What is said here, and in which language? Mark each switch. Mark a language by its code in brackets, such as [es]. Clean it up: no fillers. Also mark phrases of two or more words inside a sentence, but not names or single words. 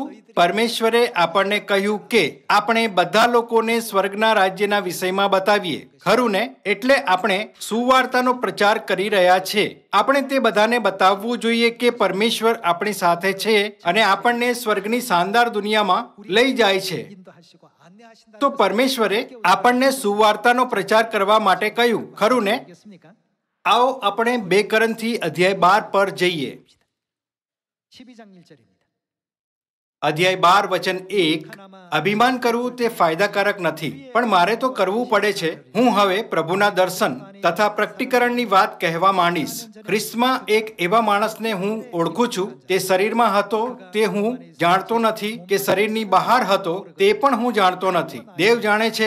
[gu] પરમેશ્વરે આપણને કહ્યું કે આપણે બધા લોકોને સ્વર્ગના રાજ્યના વિષયમાં બતાવીએ. ખરું ને? એટલે આપણે સુવાર્તાનો પ્રચાર કરી રહ્યા છે. આપણે તે બધાને બતાવવું જોઈએ કે પરમેશ્વર આપણી સાથે છે અને આપણને સ્વર્ગની શાનદાર દુનિયામાં લઈ જાય છે. [ko] 인도하시고 안내하신다. [gu] તો પરમેશ્વરે આપણને સુવાર્તાનો પ્રચાર કરવા માટે કહ્યું. ખરું ને? [ko] 겠습니까? [gu] આવો આપણે 2 કોરિન્થી અધ્યાય 12 પર જઈએ. [ko] 12장 1절입니다. [gu] અધ્યાય 12 વચન 1. અભિમાન કરવું તે ફાયદાકારક નથી, પણ મારે તો કરવું પડે છે. હું હવે પ્રભુના દર્શન તથા પ્રકટીકરણની વાત કહેવા માંડીશ. ખ્રિસ્તમાં એક એવા માણસને હું ઓળખું છું. તે શરીરમાં હતો તે હું જાણતો નથી, કે શરીરની બહાર હતો તે પણ હું જાણતો નથી. દેવ જાણે છે, કે જેને 14 વર્ષ ઉપર ત્રીજા આકાશમાં ઉપાડી લેવામાં આવ્યો.